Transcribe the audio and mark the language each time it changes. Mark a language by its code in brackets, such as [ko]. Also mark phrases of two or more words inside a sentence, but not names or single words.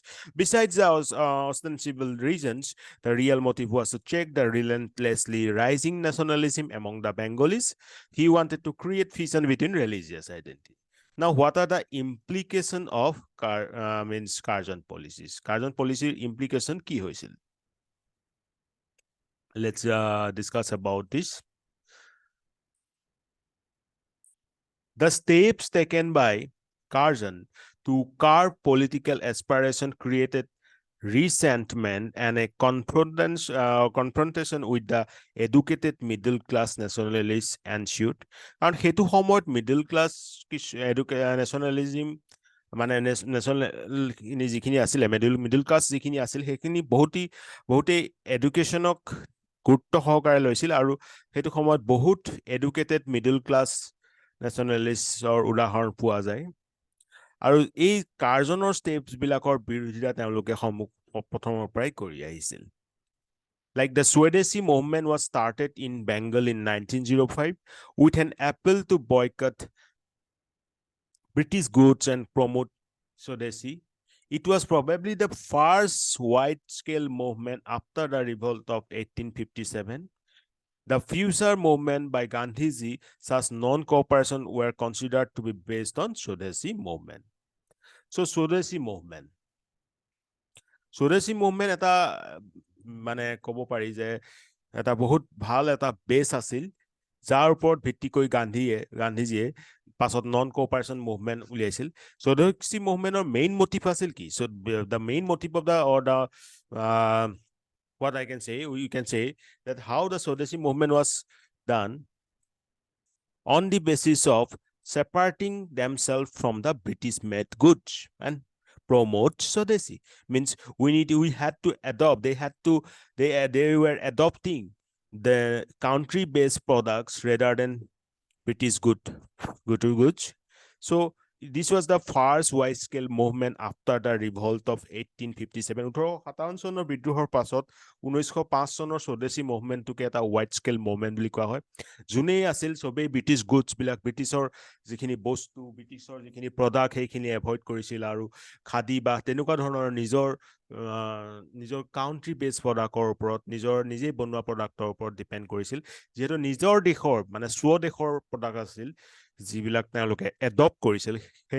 [en] Besides the ostensible reasons, the real motive was to check the relentlessly rising nationalism among the Bengalis. He wanted to create fission between religious identity. Now, what are the implications of Curzon policies? Curzon policy implication [as] কি হৈছিল? [en] Let's discuss about this. The steps taken by Curzon to curb political aspiration created resentment and a confrontation with the educated middle class nationalists ensued. [as] And সেইটো সময়ত [en] middle class nationalism [as] মানে নেশ্যনেল যিখিনি আছিলে [en] middle class [as] যিখিনি আছিল সেইখিনি বহুতেই এডুকেশ্যনক গুৰুত্ব সহকাৰে লৈছিল আৰু সেইটো সময়ত বহুত [en] educated middle class nationalistৰ [as] উদাহৰণ পোৱা যায় আৰু এই কাৰ্জনৰ ষ্টেপছ বিলাকৰ বিৰোধিতা তেওঁলোকে প্ৰথমৰ পৰাই কৰি আহিছিল [en] Like the Swadeshi movement was started in Bengal in 1905 with an appeal to boycott British goods and promote Swadeshi. It was probably the first wide-scale movement after the revolt of 1857. The future movement by Gandhiji, such non-cooperation were considered to be based on Swadeshi movement. So Swadeshi movement. Swadeshi movement [as] এটা মানে ক'ব পাৰি যে এটা বহুত ভাল এটা বেছ আছিল যাৰ ওপৰত ভিত্তি কৰি গান্ধীজীয়ে পাছত [en] non cooperation movement [as] উলিয়াইছিল স্বদেশী মুভমেণ্টৰ [en] main motive [as] আছিল কি [en] so the main motive of the or the what I can say you can say that how the Swadeshi movement was done on the basis of separating themselves from the British made goods and promote Swadeshi means we had to adopt they were adopting the country based products rather than British goods so this was the first wide scale movement after the revolt of 1857 [as] 1857 চনৰ বিদ্ৰোহৰ পাছত 1905 চনৰ স্বদেশী মুভমেণ্টটোকে এটা [en] wide scale movement [as] বুলি কোৱা হয় যোনেই আছিল সবেই [en] British goods [as] বিলাক ব্ৰিটিছৰ যিখিনি বস্তু ব্ৰিটিছৰ যিখিনি প্ৰডাক্ট সেইখিনি এভয়েড কৰিছিল আৰু খাদী বা তেনেকুৱা ধৰণৰ নিজৰ [en] country base productৰ [as] ওপৰত নিজে বনোৱা প্ৰডাক্টৰ ওপৰত ডিপেণ্ড কৰিছিল যেহেতু নিজৰ দেশৰ মানে স্বদেশৰ প্ৰডাক্ট আছিল যিবিলাক তেওঁলোকে এডপ্ট কৰিছিল সেই